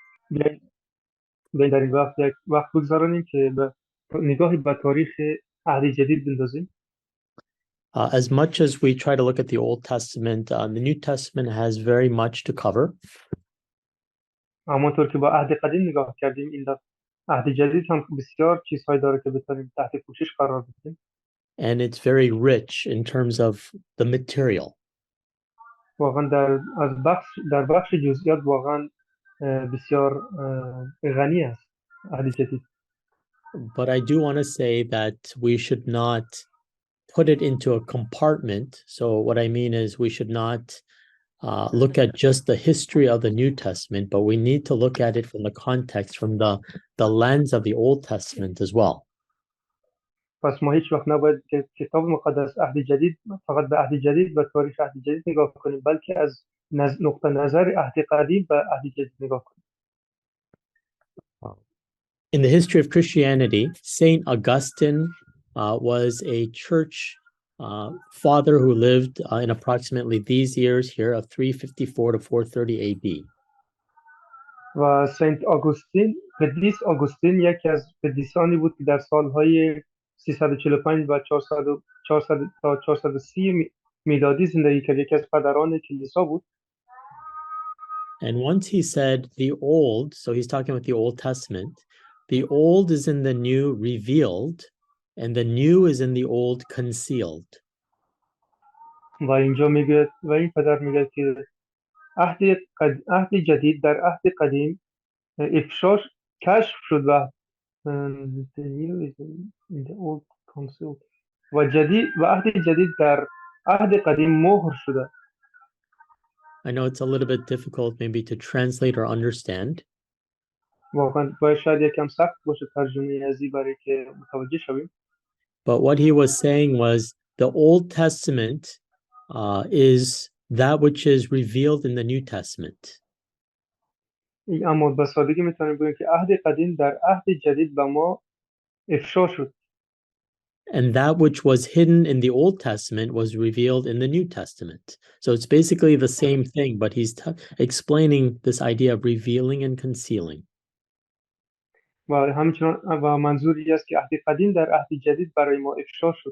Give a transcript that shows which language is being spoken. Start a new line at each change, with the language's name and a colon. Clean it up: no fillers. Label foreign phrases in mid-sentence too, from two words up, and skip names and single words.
Persian: بیاین در این وقت یک وقت بگذارانیم که به نگاهی به تاریخ عهد جدید بندازیم.
English: As much as we try to look at the Old Testament, the New Testament has very much to cover.
Persian: همانطور که با عهد قدیم نگاه کردیم، این عهد جدید هم بسیار چیزهایی داره که بتونیم تحت پوشش قرار بدیم.
English: And it's very rich in terms of the material.
Persian: واقعا در بخش جزئیات واقعا بسیار غنی است عهد جدید.
English: But I do want to say that we should not put it into a compartment. So what I mean is we should not look at just the history of the New Testament, but we need to look at it from the context, from the lens of the Old Testament as well.
Persian: پس ما هیچ وقت نباید که کتاب مقدس عهد جدید فقط به عهد جدید و تاریخ عهد جدید نگاه کنیم، بلکه از نقطه نظر عهد قدیم به عهد جدید نگاه کنیم.
English: In the history of Christianity, Saint Augustine was a church father who lived in approximately these years here of 354 to 430 AD.
Persian: و سنت آگوستین، قدیس آگوستین یکی از قدیسانی بود که در سالهای 345 و 400 تا 430 میلادی زندگی کرد. یکی از پدران کلیسا بود.
English: And once he said the old, so he's talking about the Old Testament, the old is in the new revealed, and the new is in the old concealed.
Persian: و اینجا میگه و این پدر میگه که عهد جدید در عهد قدیم افشاش کشف شد و
English: the new is in the old concealed
Persian: و عهد جدید در عهد قدیم مهر شده.
English: I know it's a little bit difficult maybe to translate or understand.
Persian: واقعا باید شاید یکم سخت باشه ترجمه ازی برای که متوجه شویم.
English: But what he was saying was the Old Testament is that which is revealed in the New Testament.
Persian: اما به سادگی میتونیم بگیم که عهد قدیم در عهد جدید به ما افشا شد.
English: And that which was hidden in the Old Testament was revealed in the New Testament. So it's basically the same thing, but he's explaining this idea of revealing and concealing.
Persian: و همچنان و منظوری است که عهد قدیم در عهد جدید برای ما افشا شد.